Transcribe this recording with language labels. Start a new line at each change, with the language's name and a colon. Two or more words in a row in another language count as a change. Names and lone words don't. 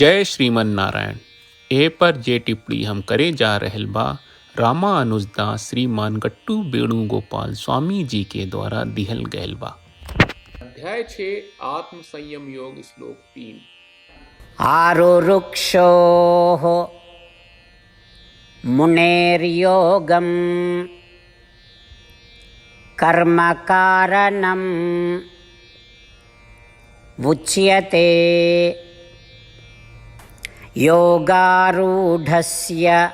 Bhojpuri: जय श्रीमन नारायण। ए पर जे टिप्पणी हम करे जा रहल बा रामानुजदास श्रीमान गट्टू वेणुगोपाल स्वामी जी के द्वारा दिहल गयल बा। अध्याय 6 आत्म संयम योग श्लोक 3।
Sanskrit: आरुरुक्षोः मुनेर्योगं कर्मकारणम् उच्यते योगारूढस्य